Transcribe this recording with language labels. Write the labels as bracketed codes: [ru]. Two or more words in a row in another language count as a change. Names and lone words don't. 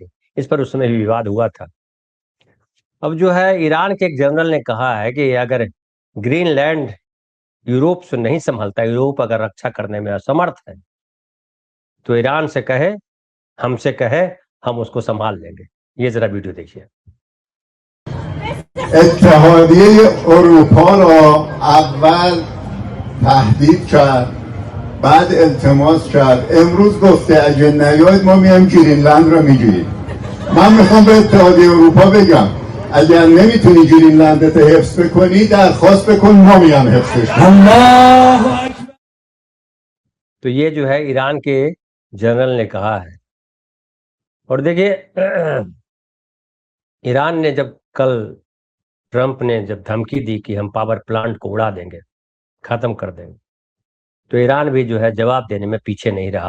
[hi] इस पर उस समय भी विवाद हुआ था। अब जो है ईरान के एक जनरल ने कहा है कि अगर ग्रीनलैंड यूरोप से नहीं संभलता, यूरोप अगर रक्षा करने में असमर्थ है, तो ईरान से कहे, हमसे कहे, हम उसको संभाल लेंगे। ये जरा वीडियो देखिए। [fa] اتحادیه اروپا را اول تهدید کرد، بعد التماس کرد، امروز گفته اگه نیاید ما میایم گرینلند رو میگیریم. من میخوام به اتحادیه اروپا بگم اگر نمیتونی گرینلندت حفظ بکنی درخواست بکن، ما میام حفظش کنیم. [hi] तो ये जो है ईरान के जनरल ने कहा है। और देखिए, ईरान ने जब कल ट्रंप ने जब धमकी दी कि हम [en] power plant [hi] को उड़ा देंगे, खत्म कर देंगे, तो ईरान भी जो है जवाब देने में पीछे नहीं रहा।